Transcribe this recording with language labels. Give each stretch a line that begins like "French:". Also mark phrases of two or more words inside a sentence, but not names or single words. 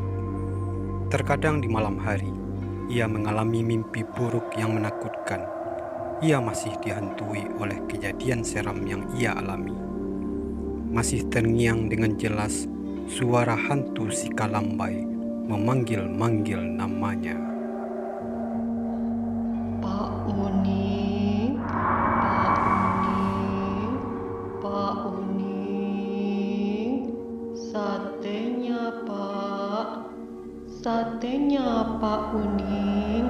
Indonesian: Terkadang di malam hari, ia mengalami mimpi buruk yang menakutkan. Ia masih dihantui oleh kejadian seram yang ia alami. Masih terngiang dengan jelas suara hantu si Kalambai memanggil-manggil namanya. Pak Uning, Pak Uning, Pak Uning, satenya Pak, satenya Pak Uning.